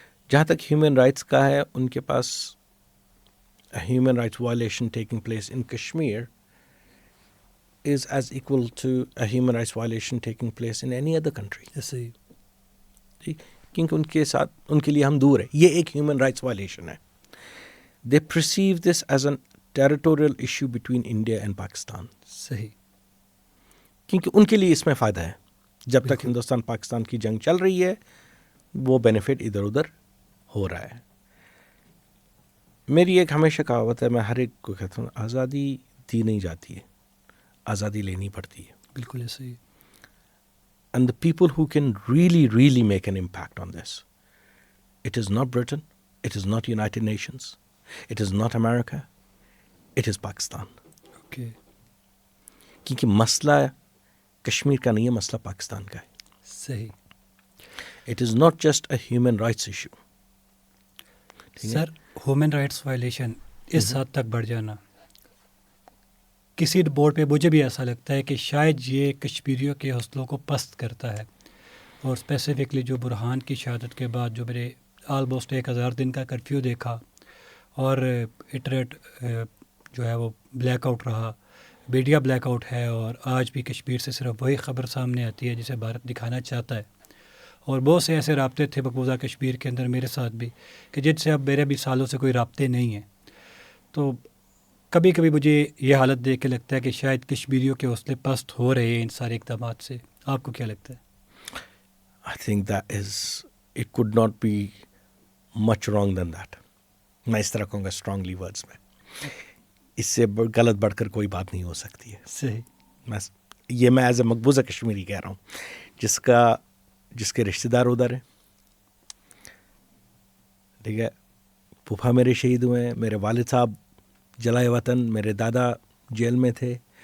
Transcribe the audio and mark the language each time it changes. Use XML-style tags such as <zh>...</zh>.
<ur>جہاں تک human rights کا ہے, ان کے پاس</ur> <en>Human rights violation taking place in Kashmir is as equal to a human rights violation taking place in any other country.</en> <ur>ٹھیک, کیونکہ ان کے ساتھ ان کے لیے ہم دور ہیں, یہ ایک ہیومن رائٹس وائلیشن ہے.</ur> <en>They perceive this as a territorial issue between India and Pakistan.</en> <ur>صحیح, کیونکہ ان کے لیے اس میں فائدہ ہے. جب تک ہندوستان پاکستان کی جنگ چل رہی ہے وہ بینیفٹ ادھر ادھر ہو رہا ہے. میری ایک ہمیشہ کہاوت ہے, میں ہر ایک کو کہتا ہوں, آزادی دی نہیں جاتی ہے, آزادی لینی پڑتی ہے. بالکل صحیح.</ur> <en>And the people who can really make an impact on this, it is not Britain, it is not United Nations, it is not America, it is Pakistan. Okay.</en> <ur>کیونکہ مسئلہ کشمیر کا نہیں ہے, مسئلہ پاکستان کا ہے. صحیح.</ur> <en>It is not just a human rights issue.</en> <ur>Sir human rights violation اس حد تک بڑھ جانا کسی بورڈ پہ مجھے بھی ایسا لگتا ہے کہ شاید یہ کشمیریوں کے حوصلوں کو پست کرتا ہے. اور اسپیسیفکلی جو برہان کی شہادت کے بعد جو میرے آلموسٹ 1000 دن کا کرفیو دیکھا اور انٹرنیٹ جو ہے وہ بلیک آؤٹ رہا, میڈیا بلیک آؤٹ ہے, اور آج بھی کشمیر سے صرف وہی خبر سامنے آتی ہے جسے بھارت دکھانا چاہتا ہے. اور بہت سے ایسے رابطے تھے مقبوضہ کشمیر کے اندر میرے ساتھ بھی کہ جن سے اب میرے بھی سالوں سے کوئی رابطے نہیں ہیں. تو کبھی کبھی مجھے یہ حالت دیکھ کے لگتا ہے کہ شاید کشمیریوں کے حوصلے پست ہو رہے ہیں ان سارے اقدامات سے. آپ کو کیا لگتا ہے؟</ur> <en>I think it could not be much wrong than that.</en> <ur>میں اس طرح کہوں گا اسٹرانگلی ورڈز میں, اس سے غلط بڑھ کر کوئی بات نہیں ہو سکتی ہے. صحیح. یہ میں ایز اے مقبوضہ کشمیری کہہ رہا ہوں جس کے رشتہ دار ادھر ہیں. ٹھیک ہے, پھوپھا میرے شہید ہوئے ہیں, میرے والد صاحب جلائے وطن, میرے دادا جیل میں تھے.</ur>